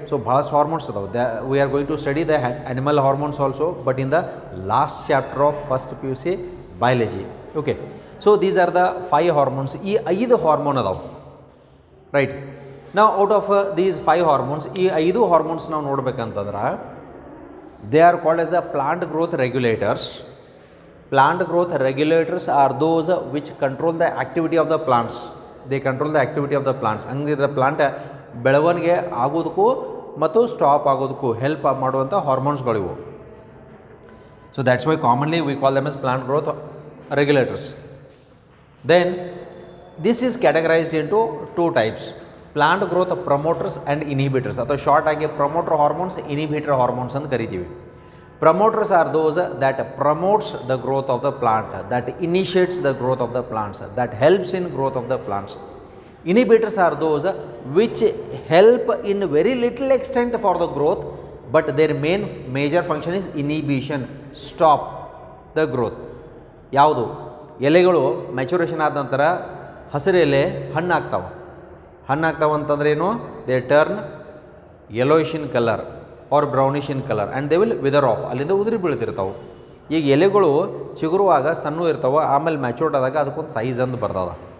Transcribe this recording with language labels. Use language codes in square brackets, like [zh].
[kn] So ಭಾಳಷ್ಟು hormones ಅದಾವೆ. [en] We are going to study the animal hormones also, but in the last chapter of first PUC biology. Okay, so these are the 5 hormones. [kn] ಈ 5 hormone ಅದಾವೆ, [en] Right. [kn] ನಾವು out of these 5 hormones, ಈ 5 hormones ನಾವು ನೋಡ್ಬೇಕಂತಂದ್ರೆ [en] they are called as a plant growth regulators. Plant growth regulators are those which control the activity of the plants. They control the activity of the plants. [kn] ಹಂಗಿದ್ರೆ plant ಬೆಳವಣಿಗೆ ಆಗೋದಕ್ಕೂ ಮತ್ತು stop ಆಗೋದಕ್ಕೂ help ಮಾಡುವಂಥ ಹಾರ್ಮೋನ್ಸ್ಗಳಿವು. [en] So that's why commonly we call them as plant growth regulators. Then this is categorized into 2 types: plant growth promoters and inhibitors, [kn] ಅಥವಾ short ಆಗಿ promoter hormones, inhibitor hormones ಅಂತ ಕರಿತೀವಿ. [en] Promoters are those that promotes the growth of the plant, that initiates the growth of the plants, that helps in growth of the plants. Inhibitors are those which help in very little extent for the growth, but their major function is inhibition, stop the growth. [kn] ಯಾವುದು? ಎಲೆಗಳು maturation ಆದ ನಂತರ ಹಸಿರು ಎಲೆ ಹಣ್ಣಾಗ್ತಾವೆ. ಹಣ್ಣಾಗ್ತಾವೆ ಅಂತಂದ್ರೆ ಏನು? [en] they turn yellowish in colour or brownish in colour and they will wither off, [kn] ಅಲ್ಲಿಂದ ಉದುರಿ ಬೀಳ್ತಿರ್ತಾವೆ. ಈಗ ಎಲೆಗಳು ಚಿಗುರುವಾಗ ಸಣ್ಣ ಇರ್ತಾವೆ, ಆಮೇಲೆ ಮ್ಯಾಚೂರ್ಡ್ ಆದಾಗ ಅದಕ್ಕೊಂದು ಸೈಜ್ ಅಂತ ಬರ್ತದೆ.